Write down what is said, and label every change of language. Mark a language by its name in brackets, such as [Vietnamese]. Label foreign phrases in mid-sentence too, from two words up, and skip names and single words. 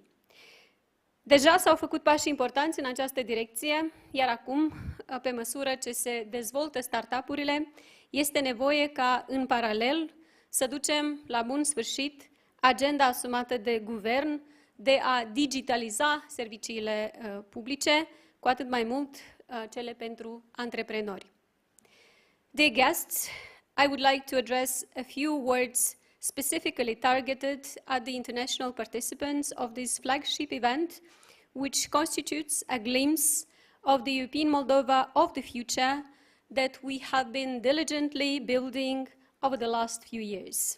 [Romanian] Deja s-au făcut pași importanți în această direcție, iar acum, pe măsură ce se dezvoltă startup-urile, este nevoie ca, în paralel, să ducem la bun sfârșit agenda asumată de guvern de a digitaliza serviciile publice, cu atât mai mult cele pentru antreprenori. [English] Dear guests, I would like to address a few words specifically targeted at the international participants of this flagship event, which constitutes a glimpse of the European Moldova of the future that we have been diligently building over the last few years.